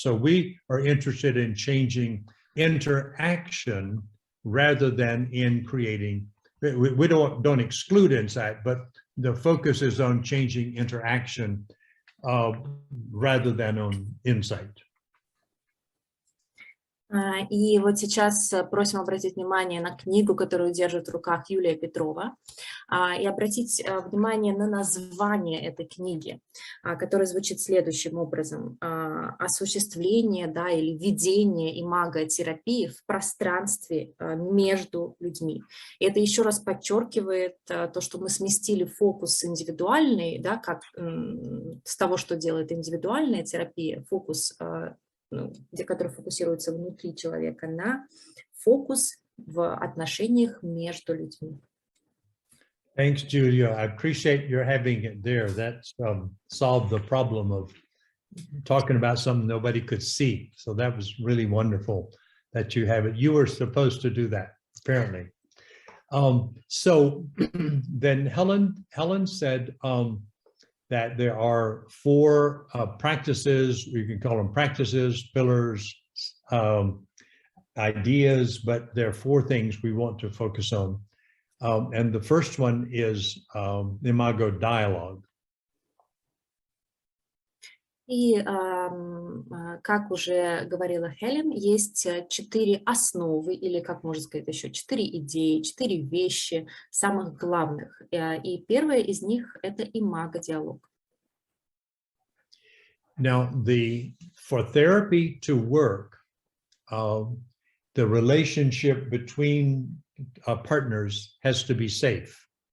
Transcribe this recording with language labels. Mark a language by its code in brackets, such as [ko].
[en] So we are interested in changing interaction rather than in creating. We don't exclude insight, but the focus is on changing interaction rather than on insight. [ru] И вот сейчас просим обратить внимание на книгу, которую держит в руках Юлия Петрова, и обратить внимание на название этой книги, которое звучит следующим образом: осуществление, да, или ведение имаго-терапии в пространстве между людьми. И это еще раз подчеркивает то, что мы сместили фокус индивидуальный, да, как с того, что делает индивидуальная терапия, фокус, который фокусируется внутри человека, на фокус в отношениях между людьми. [en] Thanks, Julia. I appreciate your having it there. That's solved the problem of talking about something nobody could see. So that was really wonderful that you have it. You were supposed to do that, apparently. So then Helen said that there are 4 practices, you can call them practices, pillars, ideas, but there are 4 things we want to focus on. And the first one is imago dialogue. [ru] И, как уже говорила Хелен, есть 4 основы, или, как можно сказать, еще 4 идеи, 4 вещи, самых главных. И первая из них – это имаго-диалог. [en] Now, for therapy to work, the relationship between partners has to be safe.